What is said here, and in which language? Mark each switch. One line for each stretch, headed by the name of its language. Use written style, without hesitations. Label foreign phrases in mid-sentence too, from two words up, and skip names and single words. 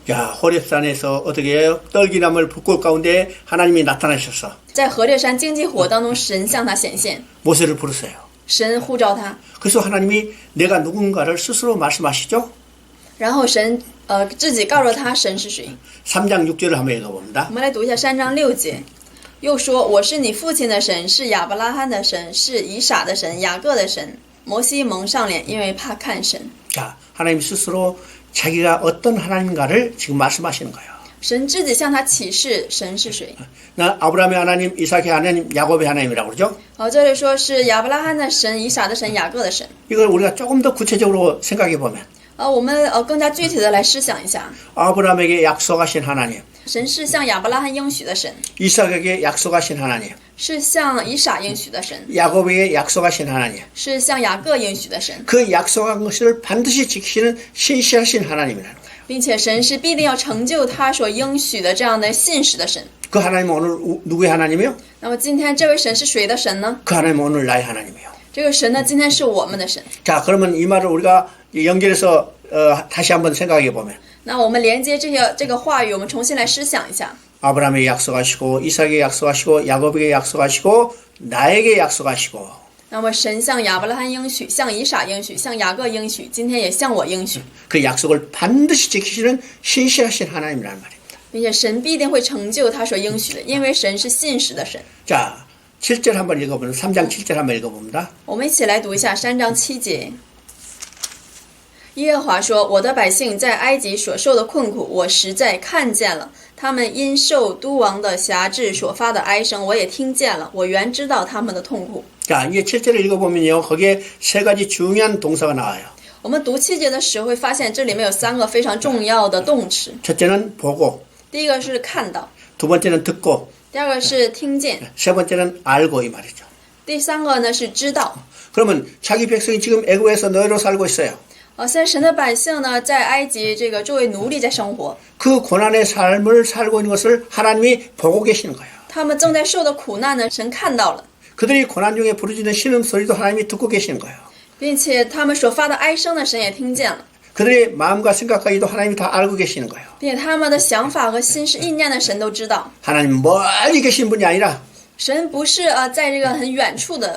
Korean: 자, 호렙산에서 어떻게 해요? 떨기나물 불꽃 가운데 하나님이 나타나셔서
Chinese: 在何烈山荆棘火当中，神向他显现，
Korean: 모세를 부르세요.
Chinese: 神呼召他，
Korean: 그래서 하나님이 내가 누군가를 스스로 말씀하시죠.
Chinese: 然后神自己告诉他神是谁。
Korean: 3장 6절을 한번 읽어봅니다.
Chinese: 我们来读一下3章6节。又说：“我是你父亲的神，是亚伯拉罕的神，是以撒的神，雅各的神。” 摩西蒙上脸，因为怕看神。
Korean: 자, 하나님 스스로 자기가 어떤 하나님인가를 지금 말씀하시는 거예요.
Chinese: 神自己向他启示神是谁。
Korean: 나 아브라함의 하나님, 이삭의 하나님, 야곱의 하나님이라고 그러죠.
Chinese: 这里说是亚伯拉罕的神、以撒的神、雅各的神。
Korean: 이걸 우리가 조금 더 구체적으로 생각해 보면
Chinese: 我们更加具体的来思想一下，
Korean: 아브라함에게 약속하신 하나님,
Chinese: 神是向亚伯拉罕应许的神，
Korean: 이삭에게 약속하신 하나님,
Chinese: 是向以撒应许的神，
Korean: 야곱에게 약속하신 하나님,
Chinese: 是向雅各应许的神，
Korean: 그 약속한 것을 반드시 지키시는 신실하신 하나님이라는 거예요.
Chinese: 并且神是必定要成就他所应许的这样的信实的神。
Korean: 그 하나님은 오늘 누구의 하나님이요?
Chinese: 那么今天这位神是谁的神呢？
Korean: 그 하나님은 오늘 나의 하나님이요.
Chinese: 这个神呢，今天是我们的神。
Korean: 자, 그러면 이 말을 우리가 연결해서 다시 한번 생각해 보면
Chinese: 那我们连接这个话语，我们重新来思想一下。
Korean: 아브라함에게 약속하시고 이삭에게 약속하시고 야곱에게 약속하시고 나에게 약속하시고
Chinese: 那么神向亚伯拉罕应许，向以撒应许，向雅各应许，今天也向我应许，
Korean: 그 약속을 반드시 지키시는 신실하신 하나님이라는 말입니다.
Chinese: 并且神必定会成就他所应许的，因为神是信实的神。
Korean: 자, 7절 한번 읽어보면 3장 7절 한번 읽어봅니다.
Chinese: 我们一起来读一下3章7节。耶和华说：“我的百姓在埃及所受的困苦，我实在看见了；他们因受都王的辖制所发的哀声，我也听见了。我原知道他们的痛苦。”
Korean: 자, 이제 7절을 읽어보면요. 거기에 세 가지 중요한 동사가 나와요.
Chinese: 我们读7节的时候会发现，这里面有3个非常重要的动词。
Korean: 첫째는 보고,
Chinese: 第一个是看到，
Korean: 두 번째는 듣고,
Chinese: 第二个是听见，
Korean: 세 번째는 알고 이 말이죠.
Chinese: 第三个呢是知道。
Korean: 그러면 자기 백성이 지금 애굽에서 노예로 살고 있어요.
Chinese: 现在神的百姓呢，在埃及这个作为奴隶在生活，
Korean: 그 고난의 삶을 살고 있는 것을 하나님이 보고 계시는 거예요.
Chinese: 他们正在受的苦难呢，神看到了，
Korean: 그들이 고난 중에 부르짖는 신음소리도 하나님이 듣고 계시는 거예요.
Chinese: 并且他们所发的哀声呢，神也听见了，
Korean: 그들의 마음과 생각까지도 하나님이 다 알고 계시는 거예요.
Chinese: 并且他们的想法和心思意念的神都知道。
Korean: 하나님 멀리 계신 분이 아니라
Chinese: 神不是在这个很远处的